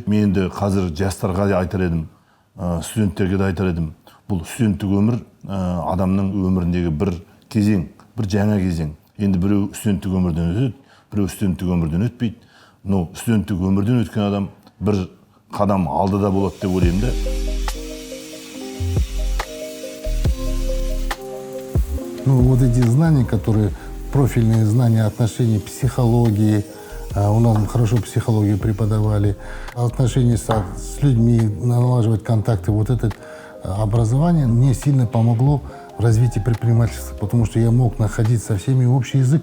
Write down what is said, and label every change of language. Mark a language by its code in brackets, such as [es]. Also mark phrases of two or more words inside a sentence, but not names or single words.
[kk] Мен енді қазір жастарға айтар едім, студенттерге де айтар едім. Бұл студенттік өмір адамның өміріндегі бір кезең, бір жаңа кезең. Енді біреу студенттік өмірден өтеді, біреу студенттік өмірден өтпейді. Но студенттік өмірден өткен адам бір қадам алдыда болады деп ойлаймын да. [ru] Вот эти знания, которые профильные знания отношений психологии, у нас хорошо психологию преподавали, отношения с людьми, налаживать контакты, вот это образование мне сильно помогло в развитии предпринимательства, потому что я мог находить со всеми общий язык.